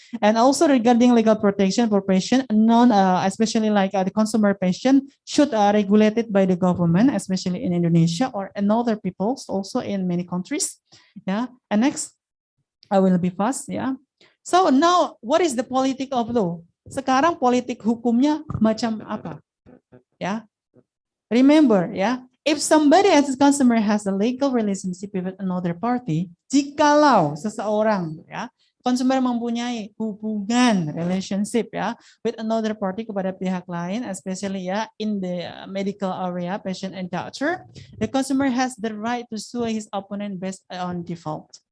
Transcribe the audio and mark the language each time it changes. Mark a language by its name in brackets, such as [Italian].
[English] And also regarding legal protection for patient, especially like the consumer patient, should regulated by the government, especially in Indonesia or in other peoples, also in many countries, yeah. And next, I will be fast, yeah. So now, what is the politic of law? [Indonesian] Sekarang politik hukumnya macam apa, ya? [English] Remember, ya. If somebody as a consumer has a legal relationship with another party, [Indonesian] jikalau seseorang ya consumer mempunyai hubungan [English] relationship ya with another party [Indonesian] kepada pihak lain, [English] especially ya in the medical area, patient and doctor, the consumer has the right to sue his opponent based on default.